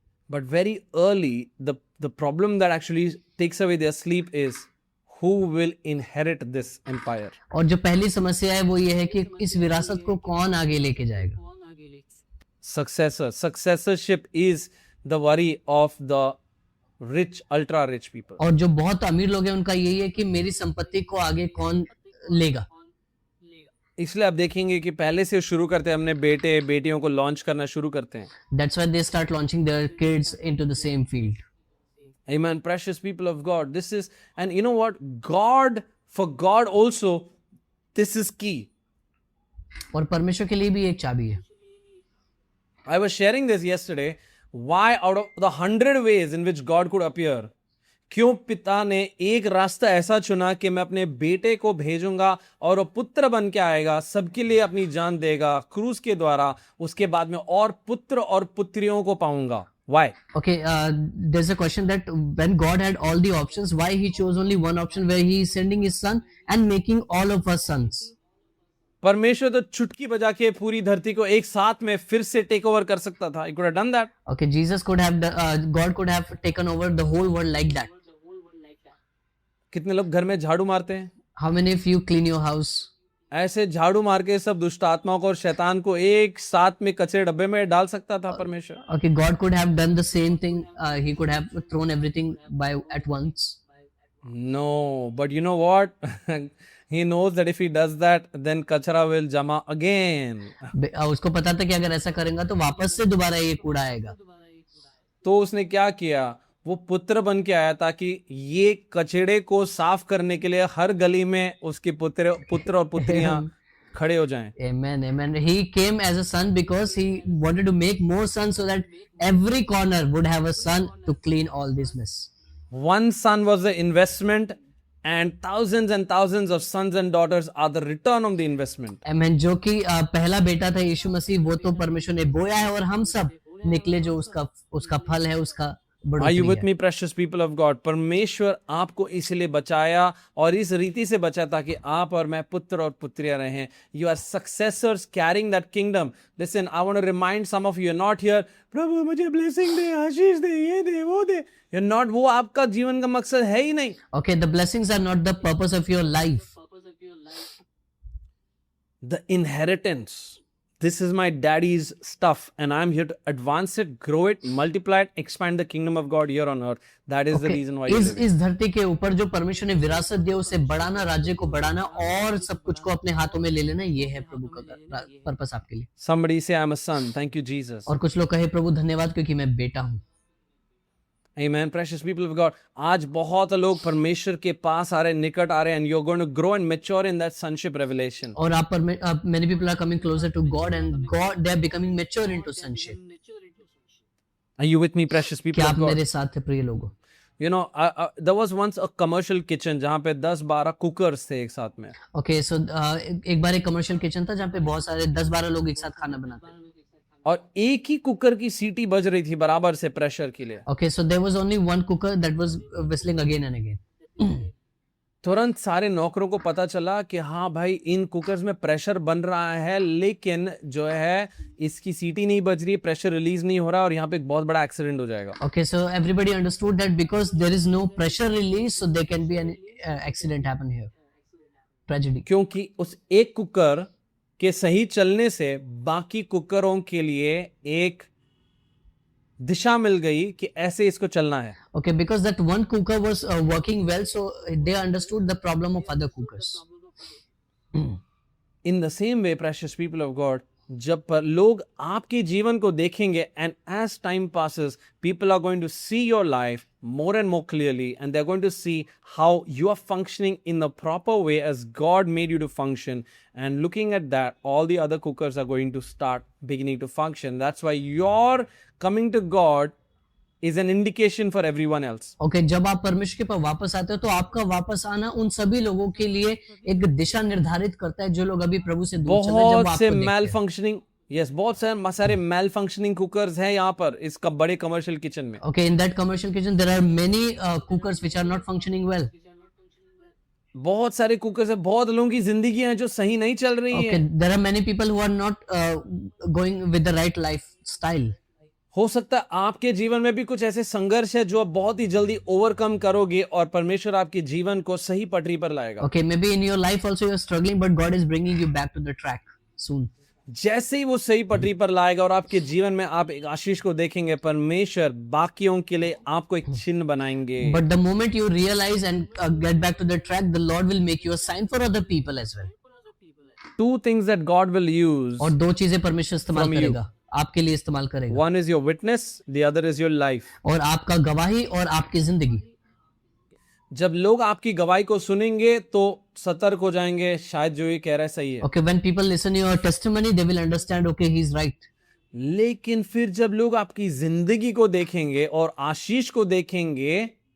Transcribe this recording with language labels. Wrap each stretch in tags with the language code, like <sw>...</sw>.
<en>But very early, the problem that actually takes away their sleep is who will inherit this empire.</en> <hi>और जो पहली समस्या है वो ये है कि इस विरासत को कौन आगे लेके जाएगा.</hi> <en>Successorship is the worry of the rich, ultra rich people.</en> <hi>और जो बहुत अमीर लोग हैं उनका यही है कि मेरी संपत्ति को आगे कौन लेगा. इसलिए आप देखेंगे कि पहले से शुरू करते हैं, अपने बेटे बेटियों को लॉन्च करना शुरू करते हैं.</hi> <en>That's why they start launching their kids into the same field. Amen, precious people of God. This is, and you know what? For God also, this is key.</en> <hi>और परमेश्वर के लिए भी एक चाबी है.</hi> <en>I was sharing this yesterday. Why out of the 100 ways in which God could appear,</en> <hi>क्यों पिता ने एक रास्ता ऐसा चुना कि मैं अपने बेटे को भेजूंगा और वो पुत्र बन के आएगा, सबके लिए अपनी जान देगा क्रूस के द्वारा, उसके बाद में और पुत्र और पुत्रियों को पाऊंगा.</hi> <en>Why? Okay, there's a question that when God had all the options, why he chose only one option where he is sending his son and making all of us sons?</en> <hi>परमेश्वर तो चुटकी बजा के पूरी धरती को एक साथ में फिर से टेक ओवर कर सकता था.</hi> <en>He could have done that. Okay, God could have taken over the whole world like that.</en> <hi>कितने लोग घर में झाड़ू मारते हैं?</hi> <en>How many of you clean your house?</en> <hi>ऐसे झाड़ू मार के सब दुष्ट आत्माओं को और शैतान को एक साथ में कचरे डब्बे में डाल सकता था परमेश्वर.</hi> <en>Okay, God could have done the same thing. He could have thrown everything at once. No, but you know what? He knows that if he does that, then kachra will jama again.</en> <hi>उसको पता था कि अगर ऐसा करेगा तो वापस से दोबारा ये कूड़ा आएगा. तो उसने क्या किया? वो पुत्र बन के आया ताकि ये कचड़े को साफ करने के लिए हर गली में उसके पुत्र और पुत्रियां खड़े हो जाएं।</hi> <en>Amen, amen. He came as a son because he wanted to make more sons so that every corner would have a son to clean all this mess. One son was the investment, and thousands of sons and daughters are the return on the investment. Amen.</en> <hi>जो कि पहला बेटा था यीशु मसीह, वो तो परमेश्वर ने बोया है और हम सब निकले जो उसका फल है, उसका</hi> <en>Are you with me, precious people of God?</en> <hi>परमेश्वर आपको इसलिए बचाया और इस रीति से बचा ताकि आप और मैं पुत्र और पुत्रियां रहें.</hi> <en>You are successors carrying that kingdom. Listen, I want to remind some of you, you're not here,</en> <hi>प्रभु मुझे blessing दे, आशीष दे, ये दे, वो दे.</hi> <en>You're not,</en> <hi>वो आपका जीवन का मकसद है ही नहीं.</hi> <en>Okay, the blessings are not the purpose of your life. The inheritance. This is my daddy's stuff and I'm here to advance it, grow it, multiply it, expand the kingdom of God here on earth. That is the reason why you live.</en> <hi>इस धरती के ऊपर जो परमेश्वर ने विरासत दी उसे बढ़ाना, राज्य को बढ़ाना और सब कुछ को अपने हाथों में ले लेना, ये है प्रभु का पर्पस आपके लिए.</hi> <en>Somebody say I'm a son. Thank you Jesus.</en> <hi>और कुछ लोग कहे प्रभु धन्यवाद क्योंकि मैं बेटा हूँ.</hi> <en>Amen, precious people of God.</en> <hi>आज बहुत लोग परमेश्वर के पास आ रहे,</hi> <en>निकट आ रहे, and you're going to grow and mature in that sonship revelation.</en> <hi>और</hi> <en>many people are coming closer to God and God they are becoming mature into sonship. Are you with me, precious people</en> <hi>क्या</hi> <en>of</en> <hi>आप</hi> <en>God?</en> <hi>मेरे साथ थे प्रिय लोगों?</hi> <en>You know, there was once a commercial kitchen</en> <hi>जहाँ पे 10-12 cookers थे एक साथ में.</hi> <en>Okay, so</en> <hi>एक बार एक कमर्शियल किचन था जहाँ पे बहुत सारे 10-12 लोग एक साथ खाना बनाते हैं. और एक ही कुकर की सीटी बज रही थी बराबर से प्रेशर के लिए.</hi> <en>Okay, so there was only one cooker that was whistling again and again.</en> <hi>तुरंत सारे नौकरों को पता चला कि हाँ भाई इन कुकर्स में प्रेशर बन रहा है, लेकिन जो है इसकी सीटी नहीं बज रही, प्रेशर रिलीज नहीं हो रहा और यहाँ पे एक बहुत बड़ा एक्सीडेंट हो जाएगा.</hi> <en>Okay, so everybody understood that because there is no pressure release, so there can be an accident happen here. Tragedy.</en> <hi>क्योंकि उस एक कुकर के सही चलने से बाकी कुकरों के लिए एक दिशा मिल गई कि ऐसे इसको चलना है.</hi> <en>Okay, because that one cooker was working well, so they understood the problem of other cookers. In the same way, precious people of God,</en> <hi>जब पर लोग आपके जीवन को देखेंगे</hi> <en>and as time passes, people are going to see your life more and more clearly and they're going to see how you are functioning in the proper way as God made you to function, and looking at that, all the other cookers are going to start beginning to function. That's why your coming to God is an indication for everyone else. Okay,</en> <hi>जब आप परमेश्वर के पास वापस आते हो तो आपका वापस आना उन सभी लोगों के लिए एक दिशा निर्धारित करता है जो लोग अभी प्रभु से दूर चले जब बहुत से आपको मैल देखते हैं. फंक्शनिंग बहुत सारे मैल फंक्शनिंग कुकर्स हैं यहाँ पर इस बड़े कमर्शियल किचन में.</hi> <en>Okay, in that commercial kitchen there are many cookers which are not functioning well.</en> <hi>बहुत सारे कुकर्स हैं, बहुत लोगों की जिंदगी हैं जो सही नहीं चल रही</hi> <en>Okay,</en> <hi>हैं.</hi> <en>there are many people who are not going with the right lifestyle.</en> <hi>हो सकता है आपके जीवन में भी कुछ ऐसे संघर्ष है जो आप बहुत ही जल्दी ओवरकम करोगे और परमेश्वर आपके जीवन को सही पटरी पर लाएगा.</hi> <en>Okay, maybe in your life also you are struggling, but God is bringing you back to the track soon.</en> <hi>जैसे ही वो सही पटरी पर लाएगा और आपके जीवन में आप एक आशीष को देखेंगे, परमेश्वर बाकियों के लिए आपको एक चिन्ह बनाएंगे.</hi> <en>But the moment you realize and get back to the track, the Lord will make you a sign for other people as well. Two things that God will use.</en> <hi>और दो चीजें परमेश्वर इस्तेमाल</hi> <en>From you.</en> <hi>करेगा, आपके लिए इस्तेमाल करेगा.</hi> <en>One is your witness, the other is your life.</en> <hi>और आपका गवाही और आपकी जिंदगी. जब लोग आपकी गवाही को सुनेंगे तो सतर्क हो जाएंगे, शायद जो ये कह रहा है सही है.</hi> <en>Okay, when people listen to your testimony, they will understand, okay, he's right.</en> <hi>लेकिन फिर जब लोग आपकी जिंदगी को देखेंगे और आशीष को देखेंगे,</hi>